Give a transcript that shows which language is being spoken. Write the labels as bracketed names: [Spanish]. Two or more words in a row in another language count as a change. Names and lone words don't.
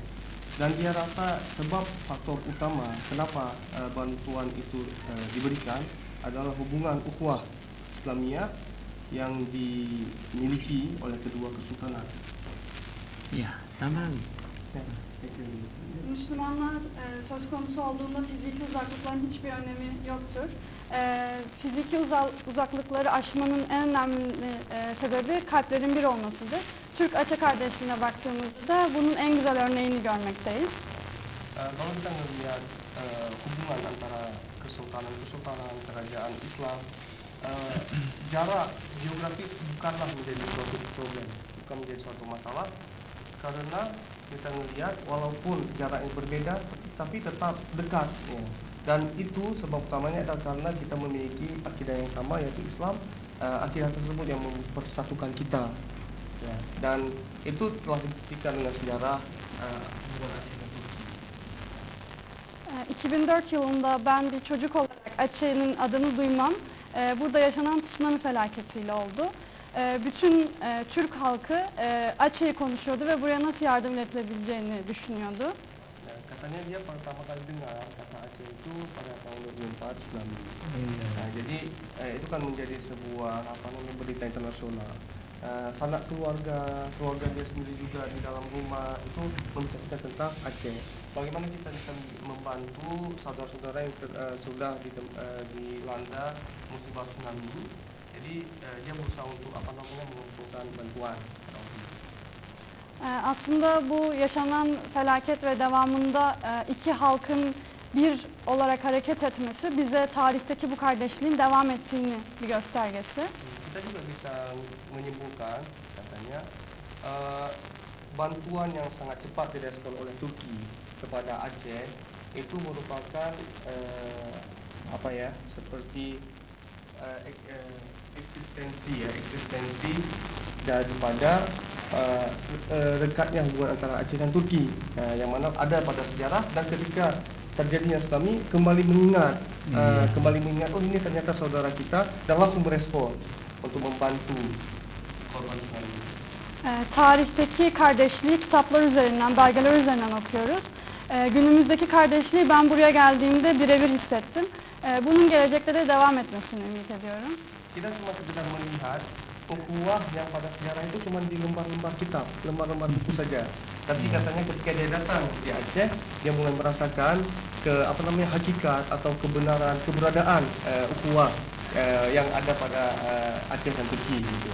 [Indonesian] Dan dia rasa sebab faktor utama kenapa bantuan itu diberikan adalah hubungan [Arabic] أخوة إسلامية [Indonesian] yang dimiliki oleh kedua kesultanan. Ya, tambah lagi. [Turkish] Müslümanlar söz konusu olduğunda fiziki uzaklıkların hiçbir önemi yoktur. Fiziki uzaklıkları aşmanın en önemli sebebi kalplerin bir olmasıdır. Türk-Aceh kardeşliğine baktığımızda da bunun en güzel örneğini görmekteyiz. [Indonesian] Kalau kita melihat hubungan antara kesultanan kerajaan Islam, jarak geografis bukanlah menjadi suatu problem, bukan menjadi suatu masalah, karena kita melihat walaupun jaraknya berbeda tapi tetap dekat ya. Dan itu sebab utamanya adalah karena kita memiliki akidah yang sama yaitu Islam. Akidah tersebut yang mempersatukan kita ya. Dan itu telah dibuktikan dengan sejarah hubungan Aceh dan Turki. [Turkish] 2004 yılında ben bir çocuk olarak Aceh'nin adını duymam burada yaşanan tsunami felaketiyle oldu. Bütün Türk halkı Aceh'i konuşuyordu ve buraya nasıl yardım iletilebileceğini düşünüyordu. [Indonesian] Katanya dia pertama kali dengar kata Aceh itu pada tahun 2004 tsunami. Nah, jadi itu kan menjadi sebuah berita internasional. Sanak keluarga dia sendiri juga di dalam rumah itu menceritakan tentang Aceh. Bagaimana kita bisa membantu saudara-saudara yang sudah dilanda musibah tsunami. Jadi dia berusaha untuk mengumpulkan bantuan. [Turkish] Aslında bu yaşanan felaket ve devamında iki halkın bir olarak hareket etmesi bize tarihteki bu kardeşliğin devam ettiğini bir göstergesi. [Indonesian] Kita juga bisa menyimpulkan katanya bantuan yang sangat cepat direspon oleh Turki kepada Aceh itu merupakan seperti eksistensi daripada dekatnya hubungan antara Aceh dan Turki, yang mana ada pada sejarah, dan ketika terjadinya tsunami kembali mengingat oh ini ternyata saudara kita, dan langsung berespon untuk membantu korban tsunami. [Turkish] Tarihteki kardeşliği kitaplar üzerinden, belgeler üzerinden okuyoruz. Günümüzdeki kardeşliği ben buraya geldiğimde birebir hissettim. Bunun gelecekte de devam etmesini ümit ediyorum. [Indonesian] Kita cuma sekedar melihat ukhuwah yang pada sejarah itu cuma di lembar-lembar kitab, lembar-lembar buku saja. Tapi katanya ketika dia datang di Aceh, dia mulai merasakan hakikat atau keberadaan ukhuwah yang ada pada Aceh dan Turki gitu.